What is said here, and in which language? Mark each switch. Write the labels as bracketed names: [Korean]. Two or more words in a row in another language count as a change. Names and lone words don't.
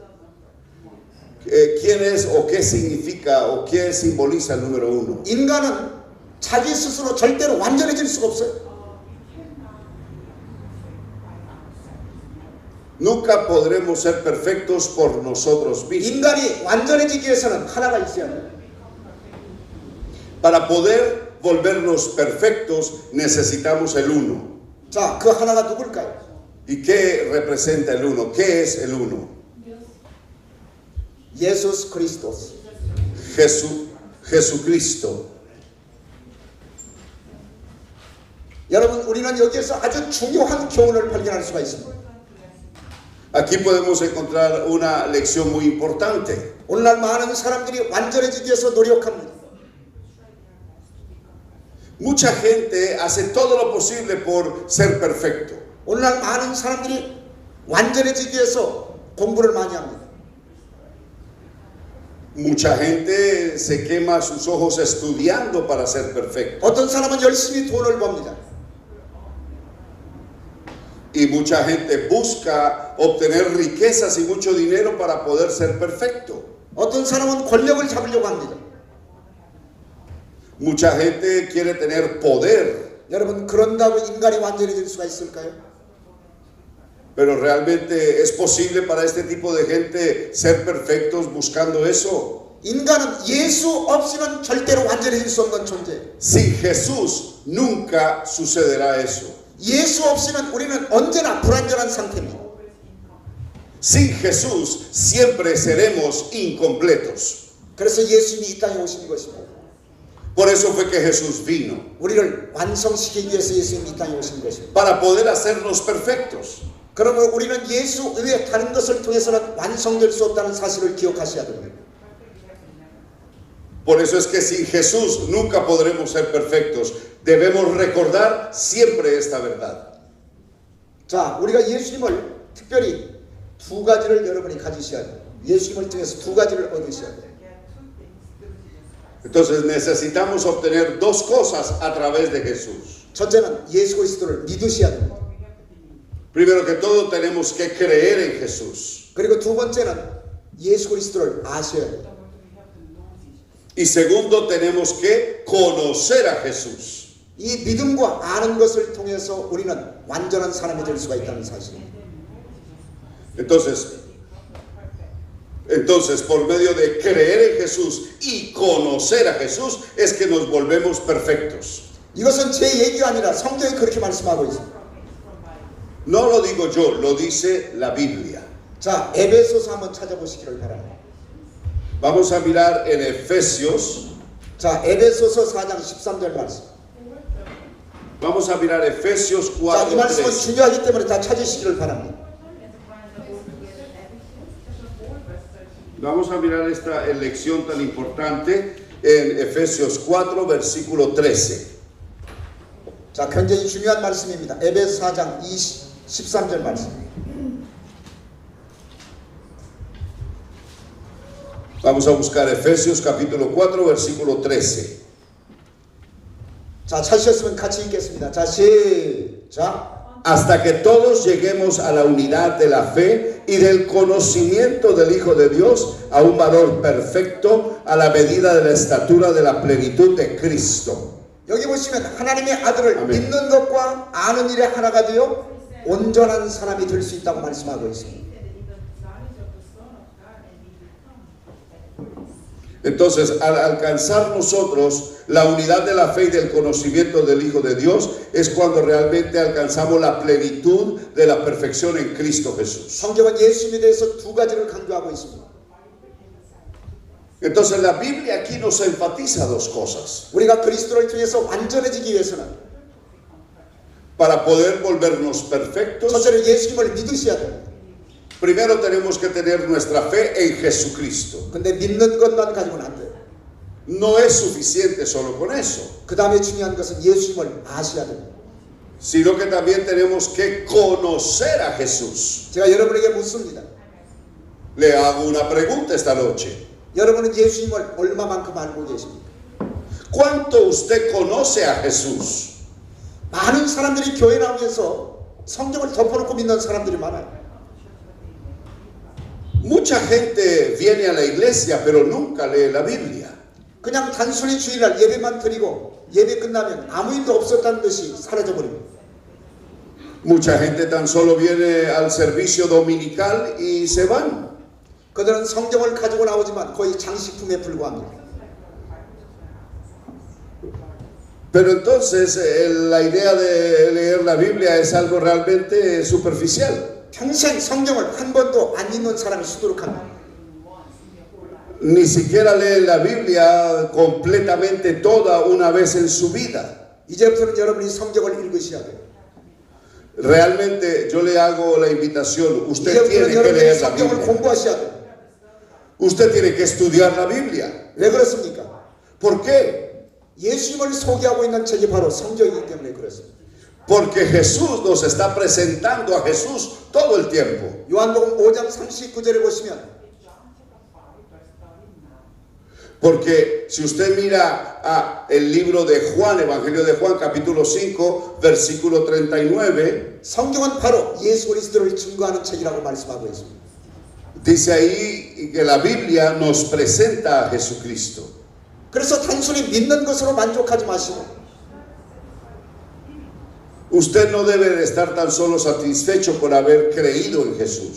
[Spanish] ¿Quién es o qué significa o qué simboliza el número 1? [Korean] 인간은 자기 스스로 절대로 완전해질 수가 없어요. [Spanish] Nunca podremos ser perfectos por nosotros mismos. [Korean] 인간이 완전해지기 위해서는 하나가 있어야 돼요. [Spanish] Para poder volvernos perfectos necesitamos el 1. [Korean] 자, 그 하나가 누굴까요? [Spanish] ¿Y qué representa el 1? ¿Qué es el 1? [Korean] 예수 그리스도스. [Spanish] Jesucristo. [Korean] 여러분, 우리는 여기에서 아주 중요한 교훈을 발견할 수가 있습니다. [Spanish] Aquí podemos encontrar una lección muy importante. [Korean] 오늘날 많은 사람들이 완전해지기 위해서 노력합니다. [Spanish] Mucha gente hace todo lo posible por ser perfecto. [Korean] 오늘날 많은 사람들이 완전해지기 위해서 공부를 많이 합니다. [Spanish] Mucha gente se quema sus ojos estudiando para ser perfecto. [Korean] 어떤 사람은 열심히 돈을 법니다. [Spanish] Y mucha gente busca obtener riquezas y mucho dinero para poder ser perfecto. [Korean] 어떤 사람은 권력을 잡으려고 합니다. [Spanish] Mucha gente quiere tener poder. [Korean] 여러분, 그런다고 인간이 완전해질 수가 있을까요? [Spanish] Pero realmente es posible para este tipo de gente ser perfectos buscando eso. [Korean] 인간은 예수 없이는 절대로 완전해질 수 없는 존재예요. [Spanish] Sin Jesús nunca sucederá eso. [Korean] 예수 없이는 우리는 언제나 불완전한 상태입니다. [Spanish] Sin Jesús siempre seremos incompletos. [Korean] 그래서 예수님이 이 땅에 오신 것입니다. [Spanish] Por eso fue que Jesús vino. [Korean] 우리를 완성시키기 위해서 예수님이 이 땅에 오신 것입니다. [Spanish] Para poder hacernos perfectos. [Korean] 그러면 우리는 예수 외에 다른 것을 통해서는 완성될 수 없다는 사실을 기억하셔야 됩니다. [Spanish] Por eso es que sin Jesús nunca podremos ser perfectos. Debemos recordar siempre esta verdad. [Korean] 자, 우리가 예수님을 특별히 두 가지를 여러분이 가지셔야 돼요. 예수님을 통해서 두 가지를 얻으셔야 돼요. [Spanish] Entonces necesitamos obtener dos cosas a través de Jesús. [Korean] 첫째는 예수 그리스도를 믿으셔야 됩니다. [Spanish] Primero que todo tenemos que creer en Jesús. [Korean] 그리고 두 번째는 예수 그리스도를 아셔야 돼요. [Spanish] Y segundo tenemos que conocer a Jesús. [Korean] 이 믿음과 아는 것을 통해서 우리는 완전한 사람이 될 수가 있다는 사실입니다. [Spanish] Entonces, por medio de creer en Jesús y conocer a Jesús es que nos volvemos perfectos. [Korean] 이것은 제 얘기가 아니라 성경이 그렇게 말씀하고 있습니다. [Spanish] No lo digo yo, lo dice la Biblia. [Korean] 자, 에베소서 한번 찾아보시기를 바랍니다. [Spanish] Vamos a mirar en Efesios. [Korean] 자, 에베소서 4장 13절 말씀. [Spanish] Vamos a mirar Efesios [Korean] 자, 이 말씀은 4:13. 중요하기 때문에 다 찾으시기를 바랍니다. [Spanish] Vamos a mirar esta lección tan importante en Efesios 4, versículo 13. [Korean] 자, 굉장히 중요한 말씀입니다. 에베소 4장 13절 말씀. [Spanish] Vamos a buscar Efesios capítulo 4, versículo 13. [Korean] 자, 찾으셨으면 같이 읽겠습니다. 자, 시작. [Spanish] hasta que todos lleguemos a la unidad de la fe y del conocimiento del Hijo de Dios, a un valor perfecto, a la medida de la estatura de la plenitud de Cristo. [Korean] 여기 보시면 하나님의 아들을 아멘. 믿는 것과 아는 일에 하나가 되어 온전한 사람이 될 수 있다고 말씀하고 있습니다. [Spanish] Entonces, al alcanzar nosotros la unidad de la fe y del conocimiento del Hijo de Dios, es cuando realmente alcanzamos la plenitud de la perfección en Cristo Jesús. [Korean] 성경은 예수님에 대해서 두 가지를 강조하고 있습니다. [Spanish] Entonces, la Biblia aquí nos enfatiza dos cosas. [Korean] 우리가 그리스도를 통해서 완전해지기 위해서는 [Spanish] Para poder volvernos perfectos, [Korean] 첫째로 예수님을 믿으셔야 됩니다. [Spanish] primero tenemos que tener nuestra fe en Jesucristo. [Korean] 근데 믿는 것만 가지고는 안 돼요. [Spanish] No es suficiente solo con eso, [Korean] 그 다음에 중요한 것은 예수님을 아셔야 됩니다. [Spanish] sino que también tenemos que conocer a Jesús. [Korean] 제가 여러분에게 묻습니다. [Spanish] Le hago una pregunta esta noche. [Korean] 여러분은 예수님을 얼마만큼 알고 계십니까? [Spanish] ¿Cuánto usted conoce a Jesús? [Korean] 많은 사람들이 교회 나오면서 성경을 덮어놓고 믿는 사람들이 많아요. [Spanish] Mucha gente viene a la iglesia, pero nunca lee la Biblia. [Korean] 그냥 단순히 주일날 예배만 드리고 예배 끝나면 아무 일도 없었다는 듯이 사라져버립니다. [Spanish] Mucha gente tan solo viene al servicio dominical y se van. [Korean] 그들은 성경을 가지고 나오지만 거의 장식품에 불과합니다. [Spanish] Pero entonces la idea de leer la Biblia es algo realmente superficial. [Korean] 평생 성경을 한 번도 안 읽는 사람이 수두룩합니다. [Spanish] Ni siquiera lee la Biblia completamente toda una vez en su vida. [Korean] 이제부터는 여러분이 성경을 읽으셔야 돼요. [Spanish] Realmente yo le hago la invitación, usted [Korean] 이제부터는 [Spanish] tiene que [Korean] 여러분이 [Spanish] leer la [Korean] 성경을 [Spanish] Biblia. [Korean] 공부하셔야 돼요. [Spanish] Usted tiene que estudiar la Biblia. [Korean] 왜 그렇습니까? [Spanish] ¿Por qué? [Korean] 예수님을 소개하고 있는 책이 바로 성경이기 때문에 그렇습니다. [Spanish] Porque Jesús nos está presentando a Jesús todo el tiempo. [Korean] 요한복음 5장 39절에 보시면 [Spanish] Porque si usted mira el libro de Juan, Evangelio de Juan, capítulo 5, versículo 39, [Korean] 성경은 바로 예수 그리스도를 증거하는 책이라고 말씀하고 있습니다. [Spanish] dice ahí que la Biblia nos presenta a Jesucristo. [Korean] 그래서 단순히 믿는 것으로 만족하지 마시고 [Spanish] Usted no debe de estar tan solo satisfecho por haber creído en Jesús.